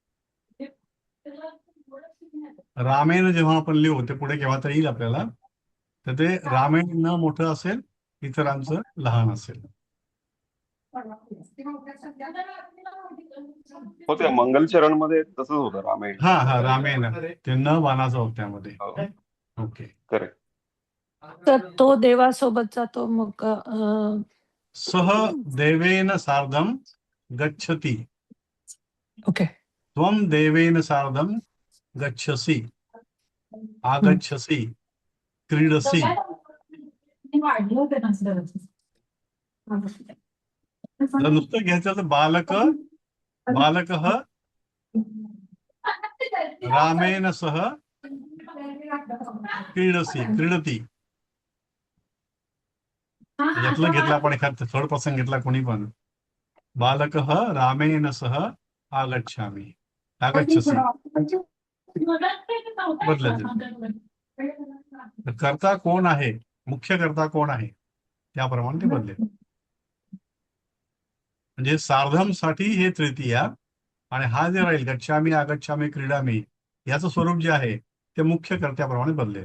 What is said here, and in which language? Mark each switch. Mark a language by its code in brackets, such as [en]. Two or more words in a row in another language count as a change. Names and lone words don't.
[mr] रामेन जेव्हा आपण लिहू, ते पुढे केव्हा तर येईल आपल्याला, तर ते रामेन न मोठं असेल, इतरांचं लहान असेल. हो, त्या मंगलचरण मध्ये तसंच होतं रामेण. हा हा, रामेन ते न बाणाचं होतं त्यामध्ये. ओके. करेक्ट. तर तो देवासोबत जातो मग [sa] सह देवेन सार्धम गच्छति, ओके. त्वं देवेन सार्धम गच्छसि, आगच्छसि, क्रीडसि. [mr] जर नुसतं घ्यायचं तर बालक, [sa] बालकः रामेन सह क्रीडसि, क्रीडति. [mr] यातलं घेतला आपण एखादा [en] third person [mr] घेतला कोणी पण. [sa] बालक रामेण सह आगच्छामी, आगच्छसी बदलायचं. [mr] तर कर्ता कोण आहे, मुख्य कर्ता कोण आहे त्याप्रमाणे ते बदलेल. म्हणजे सार्धमसाठी हे तृतीया, आणि हा जे राहील [sa] गच्छामी आगच्छामी क्रीडामी [mr] याचं स्वरूप जे आहे ते मुख्य कर्त्याप्रमाणे बदलेल.